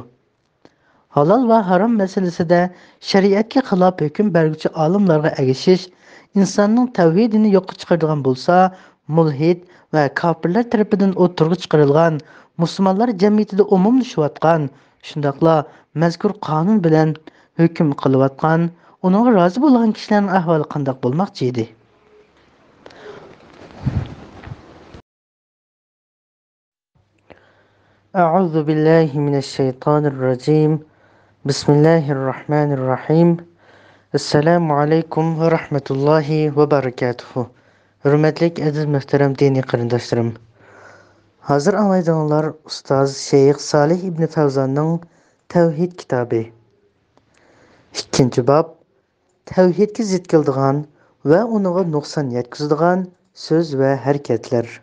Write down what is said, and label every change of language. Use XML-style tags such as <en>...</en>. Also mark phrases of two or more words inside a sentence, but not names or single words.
<uz>Halol va harom masalasida shariatga xilof hukm beruvchi olimlarga agishish insonning tavhidini yo'qqa chiqaradigan bo'lsa, mulhid va kofirlar tarafidan o'tirg'i chiqarilgan musulmonlar jamiyatida umumlashayotgan, shundaqla mazkur qonun bilan hukm qilayotgan, uningga rozi bo'lgan kishilarning ahvoli qanday bo'lmoqchi edi?</uz> <ar>أعوذ بالله من الشيطان الرجيم. Bismillahirrahmanirrahim. السلام عليكم ورحمة الله وبركاته.</ar> <uz>Hurmatli aziz muhtaram diniy qarindoshlarim. Hozir anglaydiganlar ustoz Sheyx Salih ibn Fawzonning Tavhid kitobi. 2-bob tavhidga zid keladigan va uniga nuqson yetkazadigan so'z va harakatlar.</uz>